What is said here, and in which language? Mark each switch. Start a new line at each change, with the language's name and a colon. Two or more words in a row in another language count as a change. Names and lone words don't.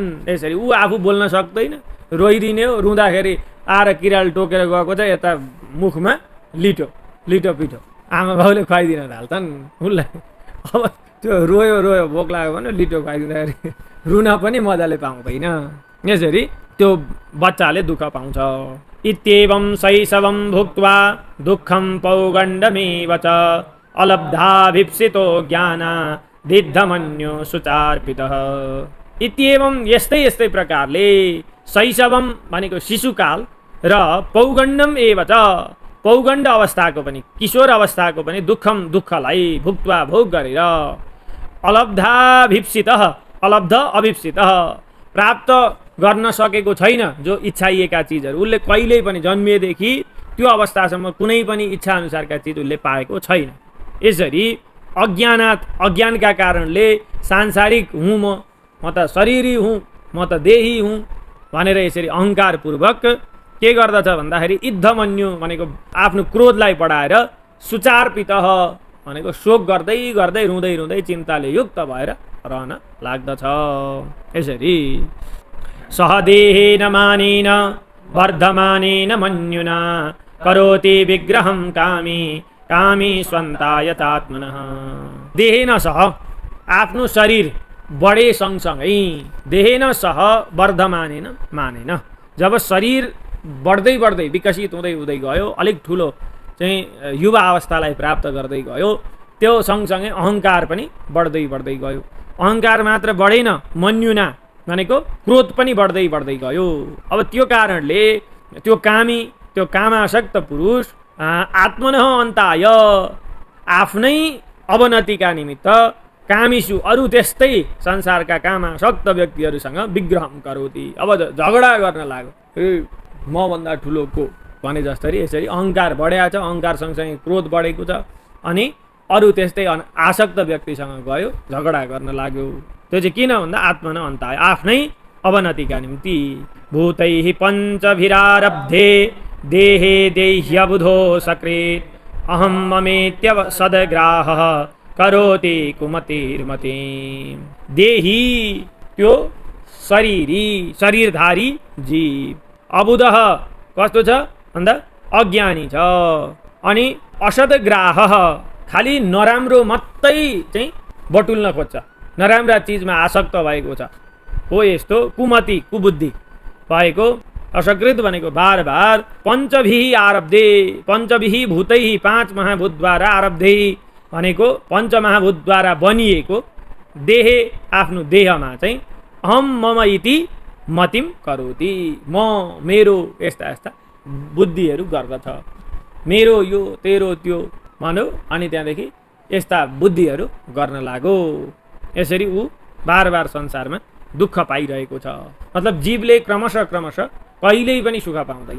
Nepali: यसरी ऊ आफू बोल्न सक्दैन, रोइदिने हो, रुँदाखेरि आएर किराले टोकेर गएको छ यता मुखमा लिटो लिटो पिठो आमा बाउले खुवाइदिन थाल्छन् उसलाई। अब त्यो रोयो रोयो भोक लाग्यो भने लिटो खुवाइदिँदाखेरि रुन पनि मजाले पाउँदैन। यसरी त्यो बच्चाले दुःख पाउँछ।
Sanskrit: इत्येवं शैशवं भुक्त्वा दुःखं पौगण्डमेव च अलब्धाभिप्सितो ज्ञाना दिद्धमन्यो सुचार्पितः।
Nepali: इत्येवं यस्तै यस्तै प्रकारले शैशवम भनेको शिशुकाल र
Sanskrit: पौगण्डम एव च
Nepali: पौगण्ड अवस्थाको पनि किशोर अवस्थाको पनि दुःखम दुःखलाई भुक्त्वा भोग गरेर अलब्धाभिप्सितः
Sanskrit: अलब्ध अभिप्सितः
Nepali: प्राप्त गर्न सकेको छैन जो इच्छाइएका चिजहरू उसले कहिल्यै पनि जन्मिएदेखि त्यो अवस्थासम्म कुनै पनि इच्छा अनुसारका चिज उसले पाएको छैन। यसरी अज्ञानका कारणले सांसारिक हुँ म त शरीरी हुँ म त देही हुँ भनेर यसरी अहङ्कारपूर्वक के गर्दछ भन्दाखेरि इद्धमन्यु भनेको आफ्नो क्रोधलाई बढाएर सुचार्पित भनेको शोक गर्दै गर्दै रुँदै रुँदै चिन्ताले युक्त भएर रहन लाग्दछ।
Sanskrit: यसरी सहदेहेन मानेन वर्धमानेन मन्युना करोति विग्रहं कामी कामी स्वन्तायतात्मनः। देहेन सह
Nepali: आफ्नो शरीर बढे सँगसँगै
Sanskrit: देहेन सह वर्धमानेन मानेन,
Nepali: जब शरीर बढ्दै बढ्दै विकसित हुँदै हुँदै गयो अलिक ठुलो चाहिँ युवा अवस्थालाई प्राप्त गर्दै गयो त्यो सँगसँगै अहङ्कार पनि बढ्दै बढ्दै गयो। अहङ्कार मात्र बढेन, मन्युना भनेको क्रोध पनि बढ्दै बढ्दै गयो। अब त्यो कारणले त्यो कामी त्यो कामासक्त पुरुष
Sanskrit: आत्मनः अन्ताय
Nepali: आफ्नै अवनतिका निमित्त कामीसु अरू त्यस्तै संसारका कामासक्त व्यक्तिहरूसँग
Sanskrit: विग्रहम करोति,
Nepali: अब झगडा गर्न लाग्यो मभन्दा ठुलो को भने जस्तरी। यसरी अहङ्कार बढेको छ, अहङ्कार सँगसँगै क्रोध बढेको छ अनि अरू त्यस्तै आसक्त व्यक्तिसँग गयो झगडा गर्न लाग्यो। त्यो चाहिँ किन भन्दा
Sanskrit: आत्मन अन्ताय
Nepali: आफ्नै अवनतिका निम्ति।
Sanskrit: भूतैः पञ्चभिरारब्धे देहे देह्यबुधो सकृत् अहं ममेत्य सद्ग्राहः करोति कुमतिर्मति।
Nepali: देही त्यो शरीरी शरीरधारी जीव। अबुधः कस्तो छ भन्दा अज्ञानी छ। अनि असद्ग्राहः खालि नराम्रो मात्रै चाहिँ बटुल्न खोज्छ, नराम्रा चिजमा आसक्त भएको छ, हो यस्तो कुमति कुबुद्धि भएको। असकृत भनेको बार बार
Sanskrit: पञ्चभिः आरब्धे, पञ्चभिः भूतैः
Nepali: पाँच महाभूतद्वारा आरब्धे भनेको पञ्चमहाभूतद्वारा बनिएको देहे आफ्नो देहमा चाहिँ
Sanskrit: अहम मम इति मतिम करोति,
Nepali: म मेरो यस्ता यस्ता बुद्धिहरू गर्दछ, मेरो यो तेरो त्यो भन्यो। अनि त्यहाँदेखि यस्ता बुद्धिहरू गर्न लाग्यो। यसरी ऊ बार बार संसारमा दुःख पाइरहेको छ। मतलब जीवले क्रमशः क्रमशः कहिल्यै पनि सुख पाउँदैन।